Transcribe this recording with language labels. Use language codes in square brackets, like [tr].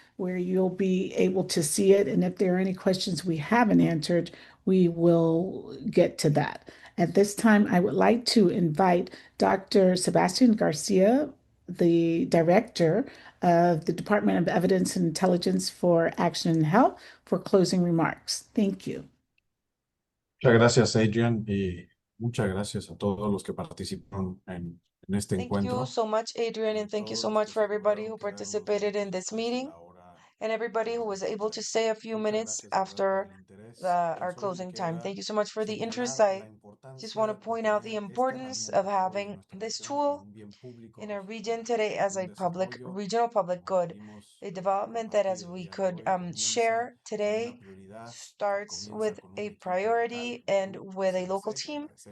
[en] where you'll be able to see it. And if there are any questions we haven't answered, we will get to that. At this time, I would like to invite Dr. Sebastian Garcia, the director of the Department of Evidence and Intelligence for Action and Health, for closing remarks. Thank you. [es] Muchas gracias, Adrian, y muchas gracias a todos los que participaron en este [en] Thank you [es] encuentro. [en] so much, Adrian, and thank you so much for everybody who participated in this meeting and everybody who was able to stay a few minutes after our closing time. Thank you so much for the interest. I just want to point out the importance of having this tool in our region today as a regional public good, a development that, as we could share today, starts with a priority and with a local team